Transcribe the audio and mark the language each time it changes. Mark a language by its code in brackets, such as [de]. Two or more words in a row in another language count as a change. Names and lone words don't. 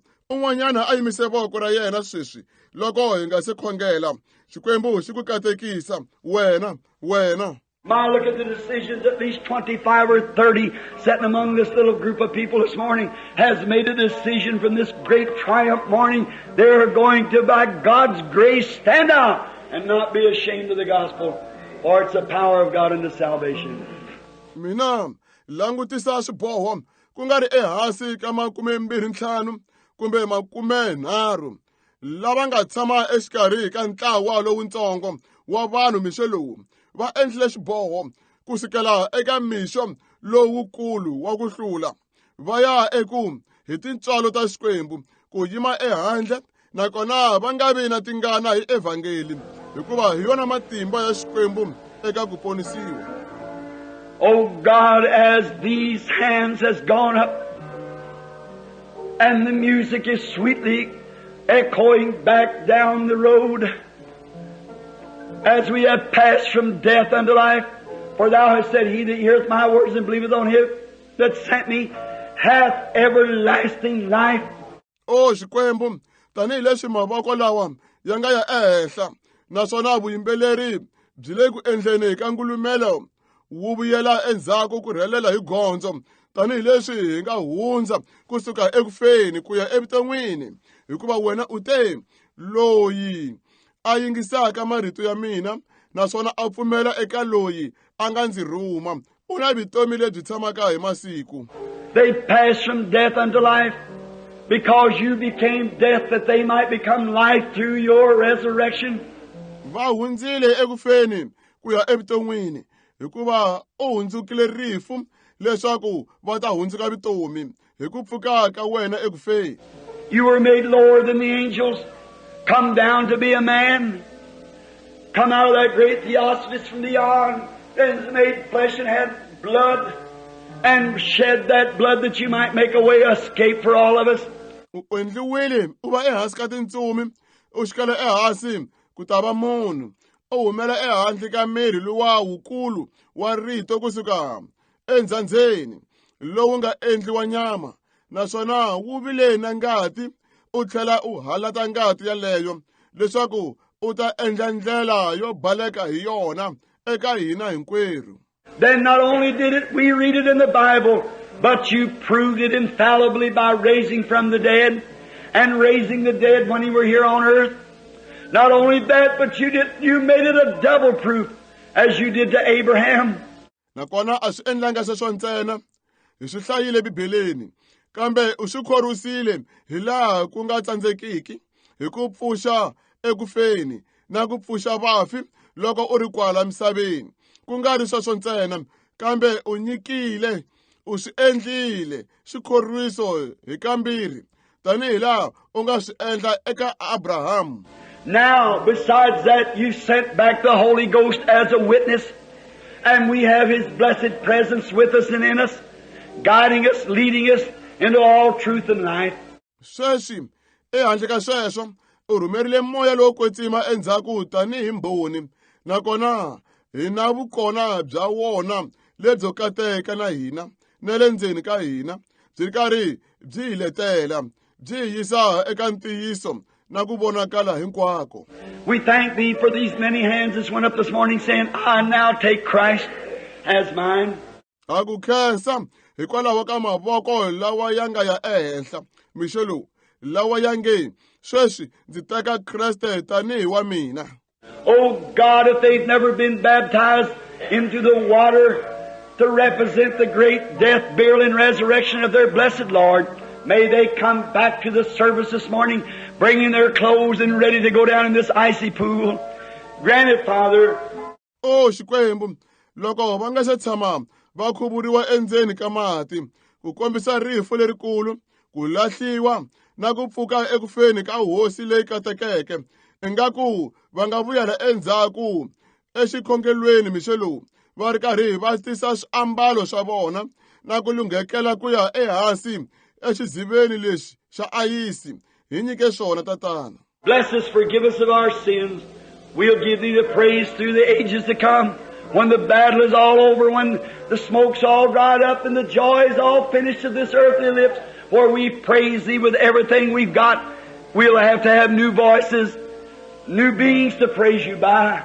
[ts] Un'wanyana a yimise voko ra yena sweswi loko hi nga se khongela. Xikwembu xi ku katekisa wena. [en] My, look at the decisions. At least 25 or 30 sitting among this little group of people this morning has made a decision from this great triumph morning. They're going to, by God's grace, stand out and not be ashamed of the gospel, for it's the power of God unto salvation. [ts] Mina langutisa swiboho ku nga ri ehansi ka 25 kumbe 30 lava nga tshama exikarhi ka ntlawa lowutsongo wa vanhu mixo lowu va endlile xiboho kusukela eka mixo lowukulu wa ku hlula va ya eku hi tintswalo ta Xikwembu ku yima ehandle nakona va nga vi na tingana hi evhangeli hikuva hi yona matimba ya Xikwembu eka ku ponisiwa. [en] Oh God, as these hands has gone up and the music is sweetly echoing back down the road, as we have passed from death unto life, for thou hast said, he that heareth my words and believeth on him that sent me hath everlasting life. [ts] Oh Xikwembu, tanihi leswi mavoko lawa ya nga ya ehehla naswona vuyimbeleri byi le ku endleni ka ngulumelo wu vuyela endzhaku ku rhelela hi gondzo tanihi leswi hi nga hundza kusuka ekufeni ku ya evuton'wini hikuva wena u te loyi a yingisaka marito ya mina naswona a pfumela eka loyi a nga ndzi rhuma u na vutomi lebyi tshamaka hi masiku. [en] They passed from death unto life because you became death that they might become life through your resurrection. [ts] Va hundzile ekufeni ku ya evuton'wini hikuva u hundzukile rifu leswaku va ta hundzuka vutomi hi ku pfuka ka wena ekufeni. [en] You were made lower than the angels, come down to be a man, come out of that great theosophist from the yard, and made flesh and had blood, and shed that blood that you might make a way escape for all of us. [ts] U endliwile u va ehansi ka tintsumi u xikala ehansi ku ta va munhu u humela ehandle ka miri luwa wukulu wa rito kusuka endzhandzeni lowu nga endliwa nyama naswona wu vile na ngati u tlhela u halata ngati yaleyo leswaku u ta endla ndlela yo baleka hi yona eka hina hinkwerhu. [en] Then not only did it, we read it in the Bible, but you proved it infallibly by raising from the dead and raising the dead when you were here on earth. Not only that, but you made it a double proof as you did to Abraham. [ts] Nakona a swi endlanga sweswo ntsena hi swi hlayile Bibeleni kambe u swi khorwisile hi laha ku nga tsandzekiki hi ku pfuxa ekufeni na ku pfuxa vafi loko u ri kwala misaveni ku nga ri sweswo ntsena kambe u nyikile u swi endlile xikhorwiso hi kambirhi tanihi laha u nga swi endla eka Abraham. [en] Now, besides that, you sent back the Holy Ghost as a witness, and we have His blessed presence with us and in us, guiding us, leading us into all truth and life. [ts] Sweswi ehandle ka sweswo u rhumerile moya lowo kwetsima endzhaku tanihi mbhoni nakona hi na vukona bya wona lebyo kateka na hina na le ndzeni ka hina byi ri karhi byi hi letela byi hi yisa eka ntiyiso na ku vonakala hinkwako. [en] We thank Thee for these many hands that went up this morning saying, I now take Christ as mine. [ts] Ha ku khensa hikwalaho ka mavoko lawa ya nga ya ehenhla mixo lowu lawa ya nge sweswi ndzi teka Kreste tanihi wa mina. [en] Oh God, if they've never been baptized into the water to represent the great death, burial, and resurrection of their blessed Lord, may they come back to the service this morning, bringing their clothes and ready to go down in this icy pool. Grant it, Father. [ts] Oh, Xikwembu, loko va nga se tshama va khuvuriwa endzeni ka mati, ku kombisa rifu lerikulu, ku lahliwa, na ku pfuka ekufeni ka hosi leyi katekeke, ingaku va nga vuyela endzhaku exikhongelweni mixo lowu, va ri karhi va tisa swiambalo swa vona na ku lunghekela ku ya ehansi exiziveni lexi xa ayisi hi nyike swona tatana. [en] Bless us, forgive us of our sins. We'll give thee the praise through the ages to come. When the battle is all over, when the smoke's all dried up and the joy is all finished of this earthly lips, where we praise thee with everything we've got, we'll have to have new voices, new beings to praise you by.